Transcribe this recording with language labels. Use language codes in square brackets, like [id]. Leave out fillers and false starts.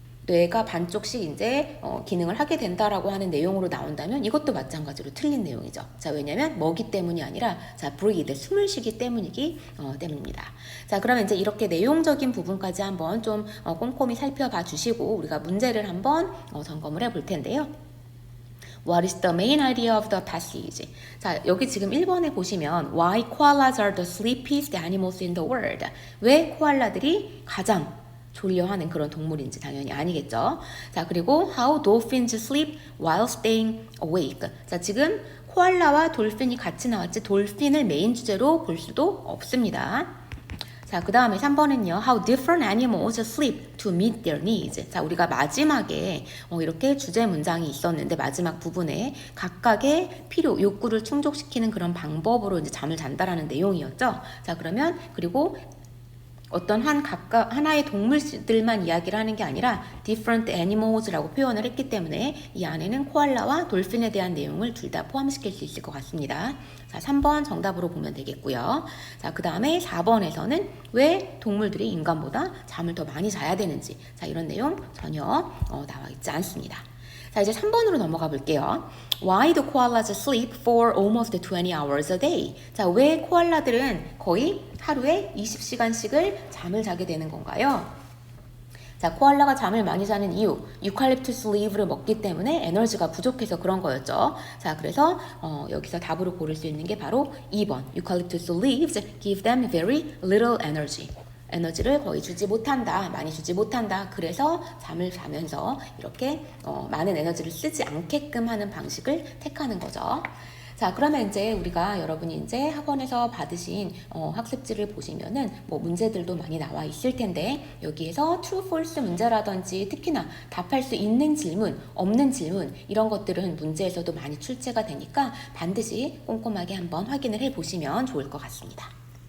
[ko] 뇌가 반쪽씩 이제 기능을 하게 된다라고 하는 내용으로 나온다면 이것도 마찬가지로 틀린 내용이죠. 자, 왜냐면 먹이 때문이 아니라 자, breathe, 숨을 쉬기 때문입니다. 자, 그러면 이제 이렇게 내용적인 부분까지 한번 좀 꼼꼼히 살펴봐 주시고 우리가 문제를 한번 점검을 해 볼 텐데요. [en] What is the main idea of the passage? [ko] 자, 여기 지금 1번에 보시면 [en] Why koalas are the sleepiest animals in the world? [ko] 왜 코알라들이 가장 졸려하는 그런 동물인지 당연히 아니겠죠. [en] 자, 그리고 How dolphins sleep while staying awake? [ko] 자, 지금 코알라와 돌핀이 같이 나왔지 돌핀을 메인 주제로 볼 수도 없습니다. 자, 그 다음에 3번은요. [en] How different animals sleep to meet their needs. [ko] 자, 우리가 마지막에 이렇게 주제 문장이 있었는데 마지막 부분에 각각의 필요, 욕구를 충족시키는 그런 방법으로 이제 잠을 잔다라는 내용이었죠. 자, 그러면 그리고 어떤 하나의 동물들만 이야기를 하는 게 아니라 [en] different animals [ko] 라고 표현을 했기 때문에 이 안에는 코알라와 돌핀에 대한 내용을 둘 다 포함시킬 수 있을 것 같습니다. 자, 3번 정답으로 보면 되겠고요. 자, 그 다음에 4번에서는 왜 동물들이 인간보다 잠을 더 많이 자야 되는지 자, 이런 내용 전혀 나와 있지 않습니다. 자, 이제 3번으로 넘어가 볼게요. [en] Why do koalas sleep for almost 20 hours a day? [ko] 자, 왜 코알라들은 거의 하루에 20시간씩을 잠을 자게 되는 건가요? 자, 코알라가 잠을 많이 자는 이유, 유칼립투스 리브를 먹기 때문에 에너지가 부족해서 그런 거였죠. 자, 그래서 여기서 답으로 고를 수 있는 게 바로 2번. [en] 유칼립투스 leaves give them very little energy. [ko] 에너지를 거의 주지 못한다, 많이 주지 못한다. 그래서 잠을 자면서 이렇게 많은 에너지를 쓰지 않게끔 하는 방식을 택하는 거죠. 자, 그러면 이제 우리가 여러분이 이제 학원에서 받으신 학습지를 보시면은 뭐 문제들도 많이 나와 있을 텐데 여기에서 true, false 문제라든지 특히나 답할 수 있는 질문, 없는 질문 이런 것들은 문제에서도 많이 출제가 되니까 반드시 꼼꼼하게 한번 확인을 해 보시면 좋을 것 같습니다.